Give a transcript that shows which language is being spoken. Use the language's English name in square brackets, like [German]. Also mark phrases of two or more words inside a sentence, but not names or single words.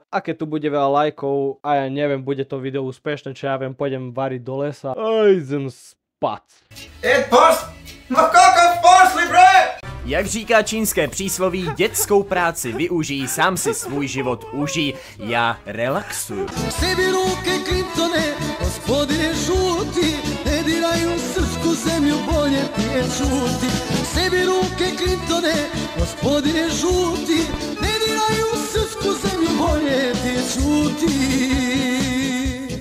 [Slovak] A keď tu bude veľa lajkov a ja neviem, bude to video úspešné, čo ja viem, pôjdem variť do lesa. A idem spať. [Czech] Jak říká čínské přísloví, dětskou práci využij, sám si svůj život užij, já relaxuju. [Serbian] Sebi ruke Clintone, gospodine žuti, ne diraju srpsku zemlju, bolje ti je čuti. Sebi ruke Clintone, gospodine žuti, ne diraju srpsku zemlju, bolje ti je čuti.